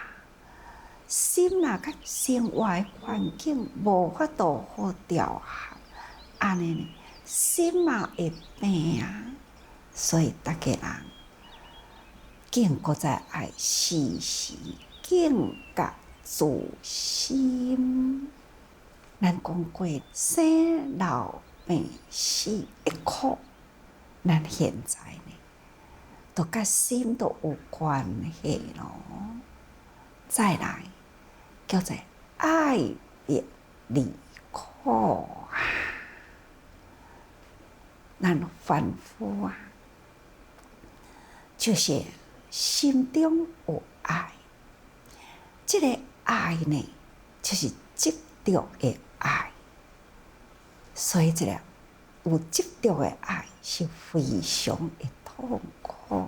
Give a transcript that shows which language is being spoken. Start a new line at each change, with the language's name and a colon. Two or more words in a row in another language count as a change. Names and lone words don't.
Min Nan Chinese: 心若甲生活的环境无法度好调和，安尼呢，心嘛会病啊。所以大家人更搁再爱时时警觉自心。咱讲过生老病死的苦，咱现在呢，都甲心都有关系咯。再来，叫做爱别离苦啊，咱凡夫啊，就是心中有爱，这个爱呢，就是执着的爱，所以这个有执着的爱是非常的痛苦。